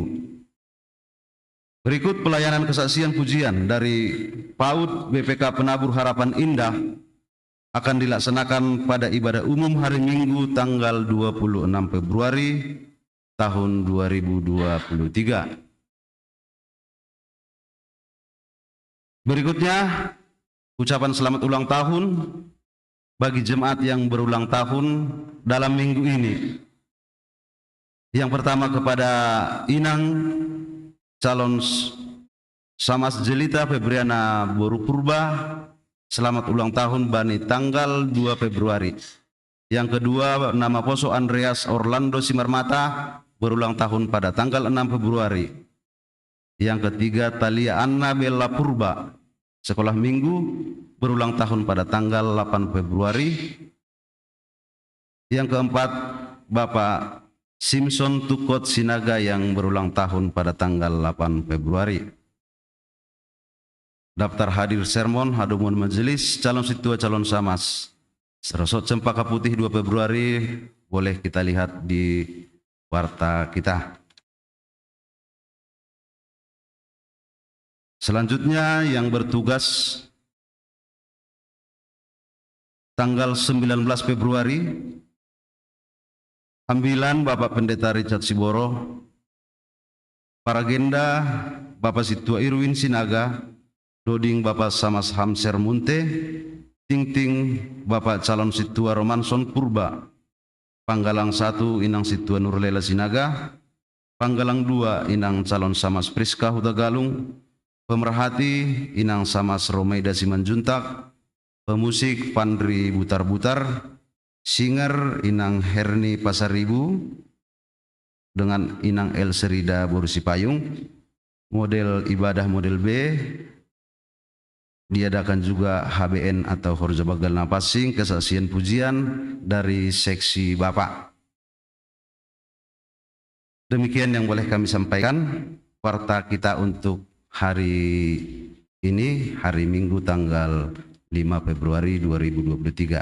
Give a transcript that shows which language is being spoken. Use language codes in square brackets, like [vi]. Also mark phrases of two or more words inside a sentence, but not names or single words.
[id] Berikut pelayanan kesaksian pujian dari PAUD BPK Penabur Harapan Indah akan dilaksanakan pada ibadah umum hari Minggu tanggal 26 Februari tahun 2023. Berikutnya, ucapan selamat ulang tahun bagi jemaat yang berulang tahun dalam minggu ini. Yang pertama kepada Inang calon Samas Jelita Febriana Boru Purba, selamat ulang tahun Bani tanggal 2 Februari. Yang kedua, nama Poso Andreas Orlando Simarmata berulang tahun pada tanggal 6 Februari. Yang ketiga, Talia Anna Bella Purba, sekolah minggu, berulang tahun pada tanggal 8 Februari. Yang keempat, Bapak Simpson Tukot Sinaga yang berulang tahun pada tanggal 8 Februari. Daftar hadir sermon, hadumun majelis, calon situa, calon samas. Serosot Cempaka Putih 2 Februari, boleh kita lihat di warta kita. Selanjutnya yang bertugas tanggal 19 Februari, ambilan Bapak Pendeta Richard Siboro, Paragenda Bapak Situa Irwin Sinaga, Doding Bapak Samas Hamser Munte, Ting Bapak Calon Situa Romanson Purba, Panggalang 1 Inang Situa Nurlela Sinaga, Panggalang 2 Inang Calon Samas Priska Huta Galung, pemerhati Inang Samas Romaida Simanjuntak, pemusik Pandri Butar-Butar, singer Inang Herni Pasaribu dengan Inang El Serida Borusi Payung, model ibadah model B, diadakan juga HBN atau Horja Bagal Napasing, kesaksian pujian dari seksi Bapak. Demikian yang boleh kami sampaikan warta kita untuk hari ini, hari Minggu tanggal 5 Februari 2023.